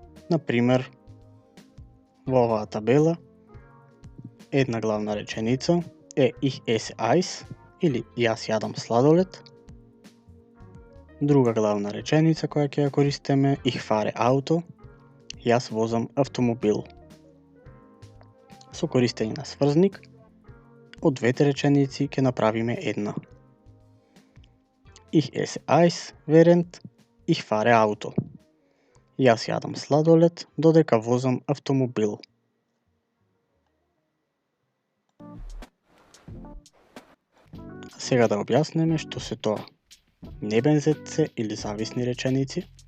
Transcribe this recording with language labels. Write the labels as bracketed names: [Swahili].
[Macedonian] Например, во оваа табела една главна реченица е [German] Ich esse Eis [Macedonian] или јас јадам сладолед. Друга главна реченица која ќе ја користиме [German] Ich fahre Auto, [Macedonian] јас возам автомобил. Со користење на сврзник од двете реченици ќе направиме една. [German] Ich esse Eis während ich fahre Auto. [Macedonian] Јас јадам сладолед додека возам автомобил. Сега да објаснеме што се тоа Nebensätze или зависни реченици.